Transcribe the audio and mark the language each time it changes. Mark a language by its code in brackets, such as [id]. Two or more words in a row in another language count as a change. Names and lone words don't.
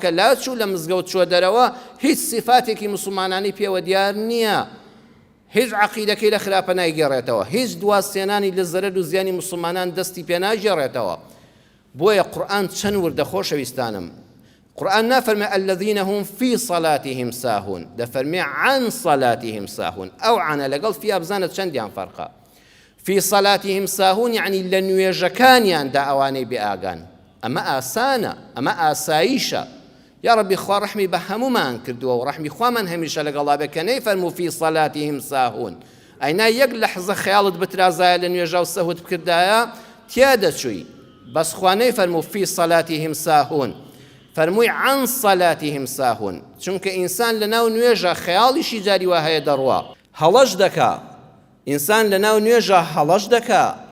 [ckb] لاچوو لە مزگەوت چوە دەرەوە هیچ سیفاتێکی موسڵمانانی پێوە دیار نییە هیچ عەقیدەکەی لە خراپە نایگەڕێتەوە هیچ دواسێنانی لە زەرەر و زیانی موسڵمانان دەستی پێ ناگێڕێتەوە بۆیە قورئان چەند وردە خۆشەویستانم قورئان نافەرمێ [ar] الذين هم في صلاتهم ساهون [ckb] دەفەرمێ [ar] عن صلاتهم ساهون [ckb] ئەو عانە لەگەڵ فیا بزانە چەندیان فەرقە [ar] في صلاتهم [ckb] ساهون يعني لە نوێژەکانیاندا ئەوانەی بێئاگان ئەمە ئاسانە ئەمە ئاساییشە یا ربی خوا ڕەحمی بە هەموومان کردووە و ڕەحمی خوامان هەمیشە لەگەڵا بێ کە نەیفەرموو [ar] في صلاتهم ساهون [ckb] ئەینا یەک لەحزە خەیاڵت بترازایە لە نوێژە و سەهوت بکردایە تیا دەچووی بەس خوا نەیفەرموو [ar] في صلاتهم ساهون [ckb] فەرمووی [ar] عن صلاتهم ساهون [ckb] چونکە ئینسان لەناو نوێژە خەیاڵیشی جاری وا هەیە دەڕوا هەڵەش دەکا ئینسان لەناو نوێژە هەڵەش دەکا